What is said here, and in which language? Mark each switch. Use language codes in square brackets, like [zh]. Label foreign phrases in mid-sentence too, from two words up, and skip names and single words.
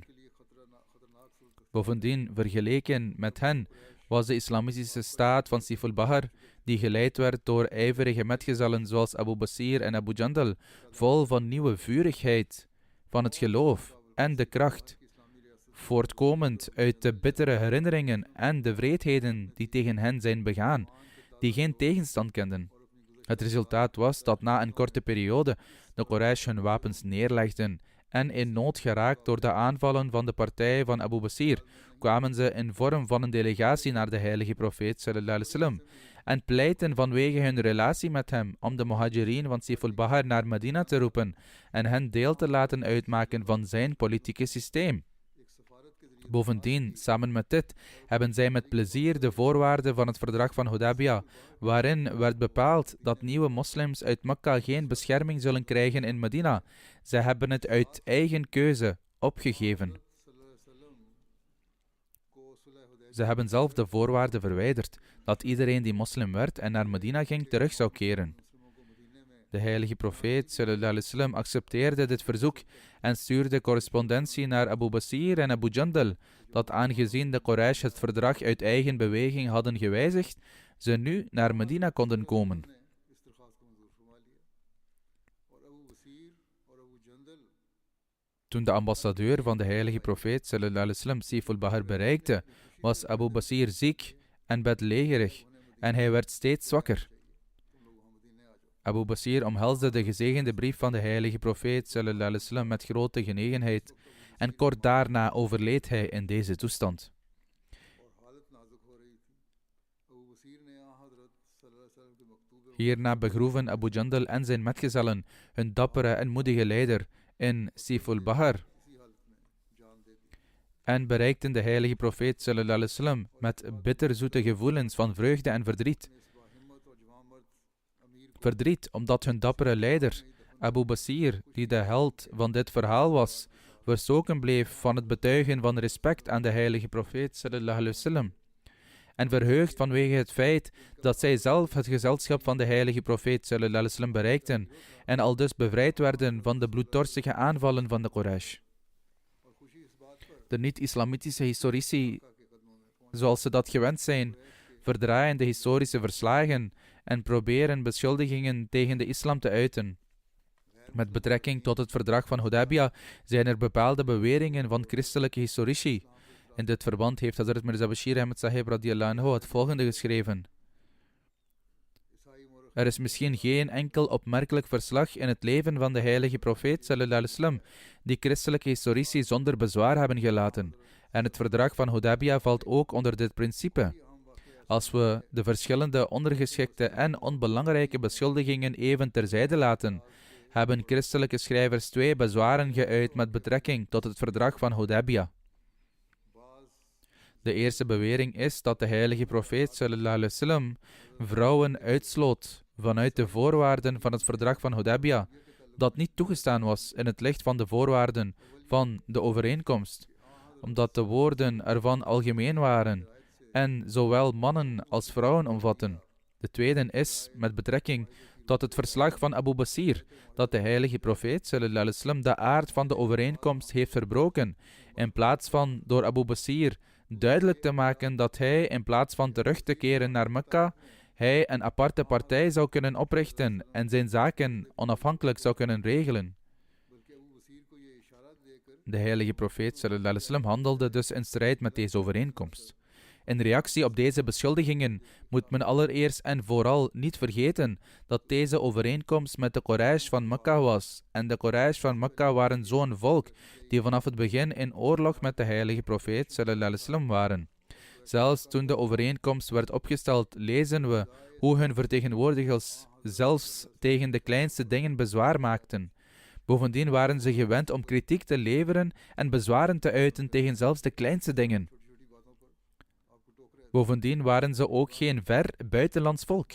[nl] Bovendien, vergeleken met hen, was de islamitische staat van Siful Bahr, die geleid werd door ijverige metgezellen zoals Abu Basir en Abu Jandal, vol van nieuwe vurigheid van het geloof en de kracht, voortkomend uit de bittere herinneringen en de wreedheden die tegen hen zijn begaan, die geen tegenstand kenden. Het resultaat was dat na een korte periode de Quraysh hun wapens neerlegden en in nood geraakt door de aanvallen van de partij van Abu Basir, kwamen ze in vorm van een delegatie naar de heilige profeet [ar] صلى الله عليه وسلم [nl] en pleitten vanwege hun relatie met hem om de Muhajirin van Siful Bahr naar Medina te roepen en hen deel te laten uitmaken van zijn politieke systeem. Bovendien, samen met dit, hebben zij met plezier de voorwaarden van het verdrag van Hudaybiyah, waarin werd bepaald dat nieuwe moslims uit Mekka geen bescherming zullen krijgen in Medina. Zij hebben het uit eigen keuze opgegeven. Ze hebben zelf de voorwaarden verwijderd dat iedereen die moslim werd en naar Medina ging terug zou keren. De heilige profeet [ar] صلى الله عليه وسلم [nl] accepteerde dit verzoek en stuurde correspondentie naar Abu Basir en Abu Jandal, dat aangezien de Quraysh het verdrag uit eigen beweging hadden gewijzigd, ze nu naar Medina konden komen. Toen de ambassadeur van de heilige profeet [ar] صلى الله عليه وسلم [nl] Siful Bahr bereikte, was Abu Basir ziek en bedlegerig, en hij werd steeds zwakker. Abu Basir omhelsde de gezegende brief van de heilige profeet [ar] صلى الله عليه وسلم [nl] met grote genegenheid, en kort daarna overleed hij in deze toestand. Hierna begroeven Abu Jandal en zijn metgezellen hun dappere en moedige leider in Siful Bahar en bereikten de heilige profeet [ar] صلى الله عليه وسلم [nl] met bitterzoete gevoelens van vreugde en verdriet. Verdriet omdat hun dappere leider, Abu Basir, die de held van dit verhaal was, verstoken bleef van het betuigen van respect aan de heilige profeet [ar] صلى الله عليه وسلم. [nl] En verheugd vanwege het feit dat zij zelf het gezelschap van de heilige profeet [ar] صلى الله عليه وسلم [nl] bereikten en aldus bevrijd werden van de bloeddorstige aanvallen van de Quraysh. De niet-islamitische historici, zoals ze dat gewend zijn, verdraaien de historische verslagen en proberen beschuldigingen tegen de islam te uiten. Met betrekking tot het verdrag van Hudaybiyah zijn er bepaalde beweringen van christelijke historici. In dit verband heeft Hazrat Mirza Bashir Ahmed Sahib [ar] رضي الله عنه [nl] het volgende geschreven. Er is misschien geen enkel opmerkelijk verslag in het leven van de heilige profeet [ar] صلى الله عليه وسلم [nl] die christelijke historici zonder bezwaar hebben gelaten. En het verdrag van Hudaybiyah valt ook onder dit principe. Als we de verschillende ondergeschikte en onbelangrijke beschuldigingen even terzijde laten, hebben christelijke schrijvers 2 bezwaren geuit met betrekking tot het verdrag van Hudaybiyah. De eerste bewering is dat de heilige profeet [ar] صلى الله عليه وسلم [nl] vrouwen uitsloot vanuit de voorwaarden van het verdrag van Hudaybiyah, dat niet toegestaan was in het licht van de voorwaarden van de overeenkomst, omdat de woorden ervan algemeen waren en zowel mannen als vrouwen omvatten. De tweede is met betrekking tot het verslag van Abu Basir, dat de heilige profeet [ar] صلى الله عليه وسلم [nl] de aard van de overeenkomst heeft verbroken, in plaats van door Abu Basir duidelijk te maken dat hij, in plaats van terug te keren naar Mekka, hij een aparte partij zou kunnen oprichten en zijn zaken onafhankelijk zou kunnen regelen. De heilige profeet [ar] صلى الله عليه وسلم [nl] handelde dus in strijd met deze overeenkomst. In reactie op deze beschuldigingen moet men allereerst en vooral niet vergeten dat deze overeenkomst met de Quraysh van Mekka was. En de Quraysh van Mekka waren zo'n volk die vanaf het begin in oorlog met de heilige profeet [ar] صلى الله عليه وسلم [nl] waren. Zelfs toen de overeenkomst werd opgesteld, lezen we hoe hun vertegenwoordigers zelfs tegen de kleinste dingen bezwaar maakten. Bovendien waren ze gewend om kritiek te leveren en bezwaren te uiten tegen zelfs de kleinste dingen. Bovendien waren ze ook geen ver buitenlands volk.